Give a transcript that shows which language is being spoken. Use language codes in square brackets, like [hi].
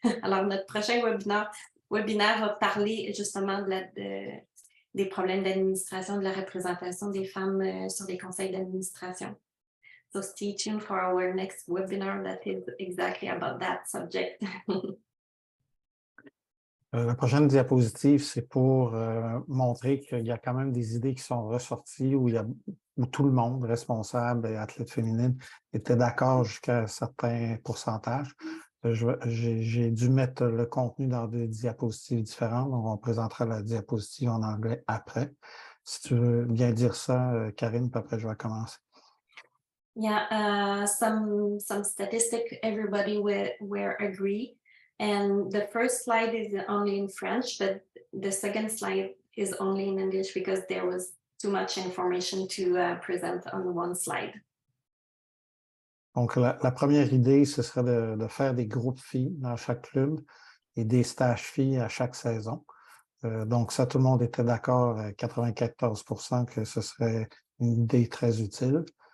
[fr] Alors, notre prochain webinaire va parler justement des problèmes d'administration, de la représentation des femmes sur les conseils d'administration. [en] So stay tuned for our next webinar that is exactly about that subject. [fr] La prochaine diapositive, c'est pour montrer qu'il y a quand même des idées qui sont ressorties où tout le monde, responsable et athlète féminine, était d'accord jusqu'à un certain pourcentage. J'ai dû mettre le contenu dans des diapositives différentes, donc on présentera la diapositive en anglais après. Si tu veux bien dire ça, Karine, puis après je vais commencer. [en] Yeah, some statistics everybody were agree. And the first slide is only in French, but the second slide is only in English because there was too much information to present on one slide. [fr] Donc, la première idée, ce serait de faire des groupes filles dans chaque club et des stages filles à chaque saison. Donc, ça, tout le monde était d'accord, 94% que ce serait une idée très utile.